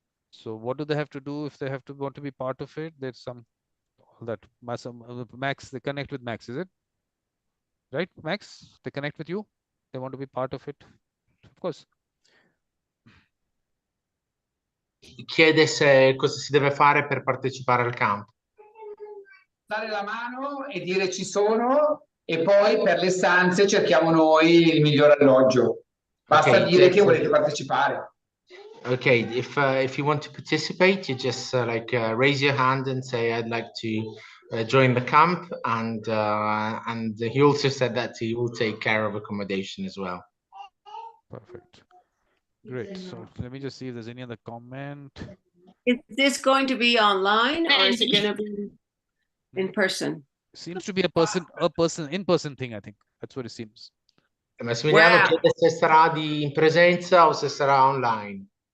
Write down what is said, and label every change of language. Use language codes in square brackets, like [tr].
[en] So what do they have to do if they want to be part of it? There's some that Max, they connect with Max, is it? Right, Max? They connect with you? They want to be part of it? Of course. [it] Chiede se cosa si deve fare per partecipare al camp. Dare la mano e dire ci sono, e poi per le stanze cerchiamo noi il miglior alloggio. Basta dire che volete partecipare. [en] Okay, if you want to participate, you just raise your hand and say, I'd like to join the camp, and he also said that he will take care of accommodation as well. Perfect. Great. So let me just see if there's any other comment. Is this going to be online or is it going to be in person? Seems to be in-person thing, I think. That's what it seems. [it] Massimiliano chiede se sarà in presenza o se sarà online.